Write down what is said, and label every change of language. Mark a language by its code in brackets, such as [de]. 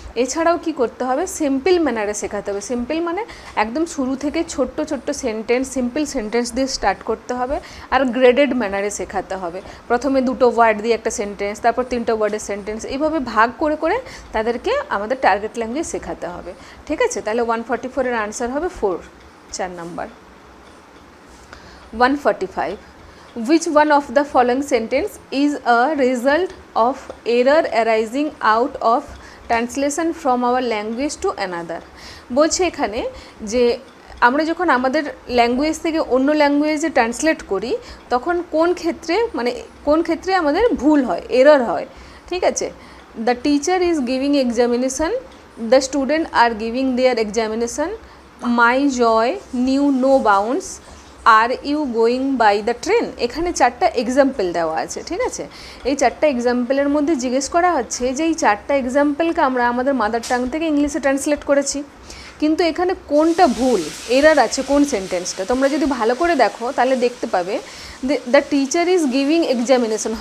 [bn] এছাড়াও কি করতে হবে, সিম্পল ম্যানারে শেখাতে হবে। সিম্পল মানে একদম শুরু থেকে ছোট্ট সেন্টেন্স, সিম্পল সেন্টেন্স দিয়ে স্টার্ট করতে হবে, আর গ্রেডেড ম্যানারে শেখাতে হবে। প্রথমে 2টো ওয়ার্ড দিয়ে একটা সেন্টেন্স, তারপর 3টা ওয়ার্ডের সেন্টেন্স, এইভাবে ভাগ করে তাদেরকে আমাদের টার্গেট ল্যাঙ্গুয়েজ শেখাতে হবে, ঠিক আছে। তাহলে 144-এর আনসার হবে 4, 4 number. [en] 145, which one of the following sentence is a result of error arising out of translation from our language to another। [bn] বলছে এখানে যে আমরা যখন আমাদের ল্যাঙ্গুয়েজ থেকে অন্য ল্যাঙ্গুয়েজে ট্রান্সলেট করি তখন কোন ক্ষেত্রে আমাদের ভুল হয়, এরর হয়, ঠিক আছে। [en] The teacher is giving examination, the student are giving their examination, my joy knew no bounds, are you going by the train। [bn] এখানে 4টা এক্সাম্পল দেওয়া আছে, ঠিক আছে। এই 4টা এক্সাম্পলের মধ্যে জিজ্ঞেস করা হচ্ছে যে এই 4টা এক্সাম্পলকে আমরা আমাদের মাদার টাং থেকে ইংলিশে ট্রান্সলেট করেছি, কিন্তু এখানে কোনটা ভুল, এরর আছে কোন সেন্টেন্সটা, তোমরা যদি ভালো করে দেখো তাহলে দেখতে পাবে [en] The teacher is giving examination.